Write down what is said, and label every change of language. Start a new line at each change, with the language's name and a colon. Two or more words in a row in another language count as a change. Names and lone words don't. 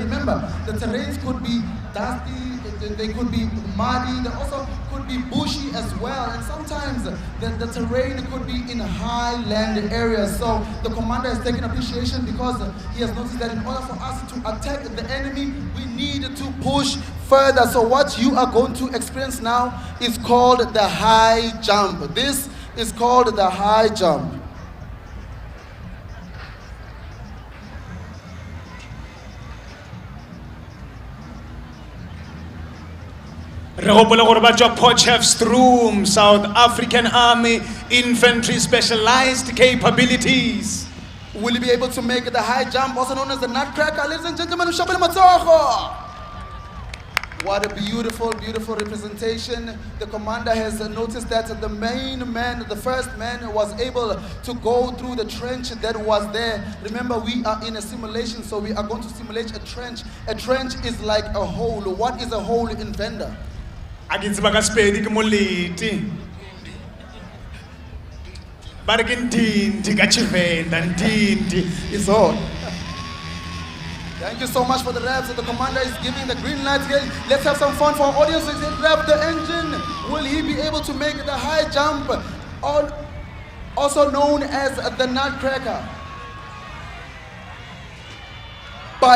English: Remember, the terrains could be dusty, they could be muddy, they also could be bushy as well, and sometimes the terrain could be in highland areas. So the commander has taken appreciation because he has noticed that in order for us to attack the enemy, we need to push further. So what you are going to experience now is called the high jump. This is called the high jump.
Northern Sotho: Re gopola gore ba tswa Potchefstroom, South African Army Infantry Specialized Capabilities.
English: Will you be able to make the high jump, also known as the nutcracker? Ladies and gentlemen,
Northern Sotho: ushabele matsogo.
English: What a beautiful, beautiful representation. The commander has noticed that the main man, the first man, was able to go through the trench that was there. Remember, we are in a simulation, so we are going to simulate a trench. A trench is like a hole. What is a hole in Venda?
Northern Sotho: A ke tseba ka Sepedi ke molete. Ba re ke ndindi ka Tshivenda, ndindi.
English: It's on. Thank you so much for the reps. The commander is giving the green light here. Let's have some fun for our audience. Let's rev the engine. Will he be able to make the high jump, also known as the nutcracker? Bike